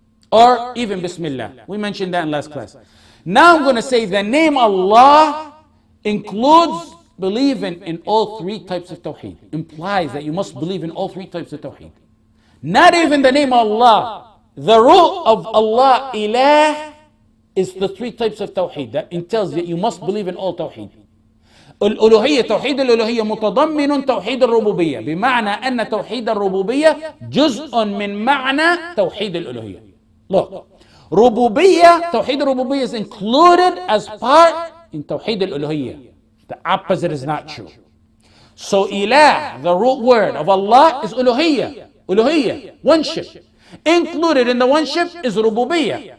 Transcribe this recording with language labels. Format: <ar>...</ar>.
<en>Or even Bismillah. We mentioned that in last class. Now I'm going to say the name Allah includes believing in all three types of Tawheed. Implies that you must believe in all three types of Tawheed. Not even the name Allah. The root of Allah, Ilah, is the three types of Tawheed. That entails that you must believe in all Tawheed.</en> <ar>الألوهية توحيد الألوهية متضمن توحيد الربوبية بمعنى أن توحيد الربوبية جزء من معنى توحيد الألوهية.</ar> <en>Look,</en> <ar>ربوبية توحيد الربوبية</ar> <en>is included as part in</en> <ar>توحيد الألوهية.</ar> <en>The opposite is not true. So ilah, the root word of Allah, is uluhiyya. Uluhiyya, worship. Included in the worship is rububiyyah.</en>